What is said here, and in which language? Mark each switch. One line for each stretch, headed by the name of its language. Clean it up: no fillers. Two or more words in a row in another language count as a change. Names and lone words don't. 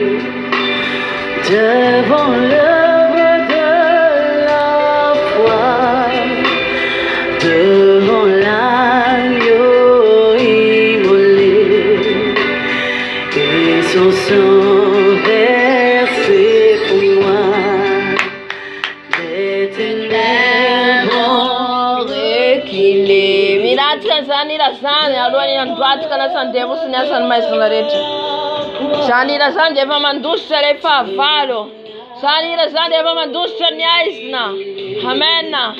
French: devant l'œuvre de la foi, devant l'agneau immolé et son sang versé pour moi. Les ténèbres ont reculé.
Malagasy: Zani la zani alohany androaty kana sandevo sy ny asany maizina rehetra. Zany la zany efa mandositra le fahavalo. Zany la zany efa mandositra ny aizina. Amen.